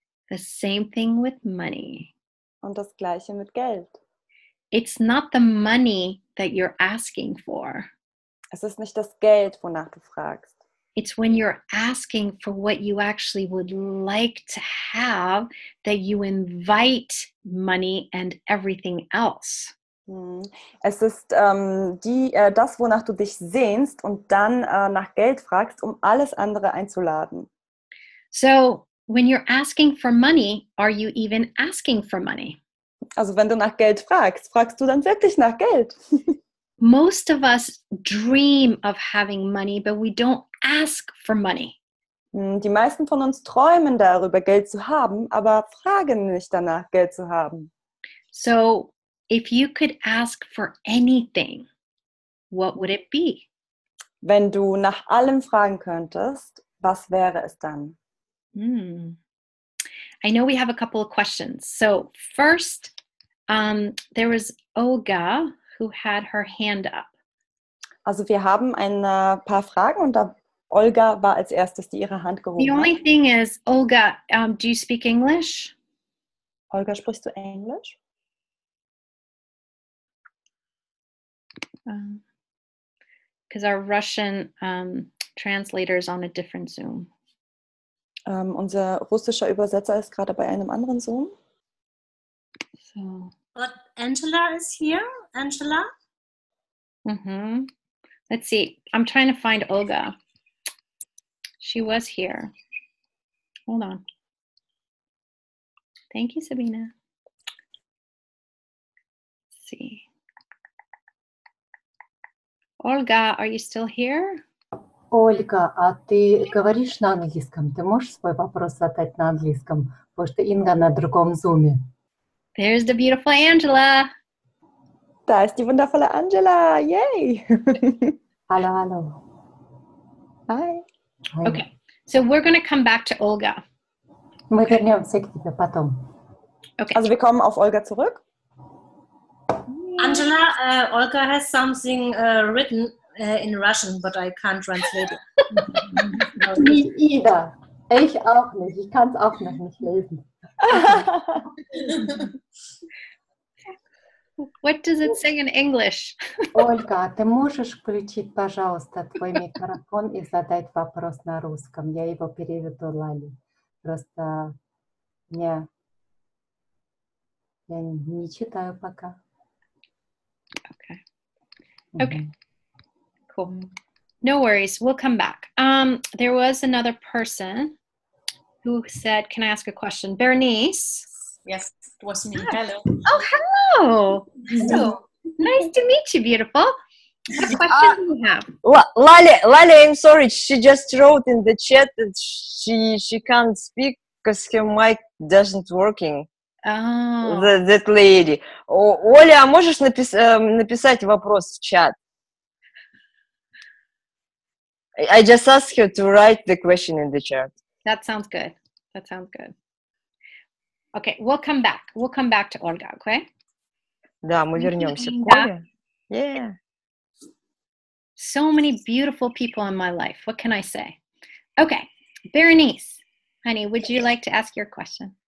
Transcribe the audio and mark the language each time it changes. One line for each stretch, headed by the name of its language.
English: The same thing with money.
German: Und das Gleiche mit Geld.
English: It's not the money that you're asking for.
German: Es ist nicht das Geld, wonach du fragst.
English: It's when you're asking for what you actually would like to have that you invite money and everything else.
German: Es ist das, wonach du dich sehnst und dann nach Geld fragst, um alles andere einzuladen.
English: So, when you're asking for money, are you even asking for money?
German: Also wenn du nach Geld fragst, fragst du dann wirklich nach Geld?
English: Most of us dream of having money, but we don't ask for money.
German: Die meisten von uns träumen darüber, Geld zu haben, aber fragen nicht danach, Geld zu haben.
English: So, if you could ask for anything, what would it be?
German: Wenn du nach allem fragen könntest, was wäre es dann?
English: I know we have a couple of questions. So first, there was Olga who had her hand up.
German: Also wir haben ein paar Fragen und da Olga war als erstes, die ihre Hand gehoben
English: The only
German: hat.
English: thing is, Olga, do you speak English?
German: Olga, sprichst du Englisch?
English: Because our Russian translator is on a different Zoom.
German: Unser russischer Übersetzer ist gerade bei einem anderen Zoom.
English: So. But Angela is here. Angela? Let's see. I'm trying to find Olga. She was here. Hold on. Thank you, Sabina. Let's see. Olga, are you still here?
Russian: Ольга, а ты говоришь на английском? Ты можешь свой вопрос задать на английском? Потому что Инга на другом зуме.
English: There's the beautiful Angela.
German: Da ist die wundervolle Angela.
English: Yay!
German: Hallo, hallo.
English: Hi. Hi. Okay, so we're going to come back to Olga.
Russian: Мы вернемся к тебе потом.
English: Okay.
German: Also wir kommen auf Olga zurück.
English: Angela, Olga has something written in Russian, but I can't translate it.
German: Nicht Ida. Ich auch nicht. Ich kann es auch noch nicht lesen.
English: What does it say in English?
Russian: Ольга, ты можешь включить, пожалуйста, твой микрофон и задать вопрос на русском? Я его переведу Лале. Просто я не читаю пока.
English: Okay. Okay. Cool. No worries. We'll come back. There was another person who said, can I ask a question? Bernice. Yes, it was me. Hello. Oh, hello. Hello. Nice to meet you, beautiful. What question do you have? Laleh, I'm sorry. She just wrote in the chat that she can't speak because her mic doesn't working. Oh. That lady.
Russian: Оля, а можешь написать вопрос в чат?
English: I just asked her to write the question in the chat. That sounds good. That sounds good. Okay, we'll come back. We'll come back to Olga, okay?
Russian: Да, мы вернемся к Оле. Yeah.
English: So many beautiful people in my life. What can I say? Okay, Berenice, honey, would you like to ask your question?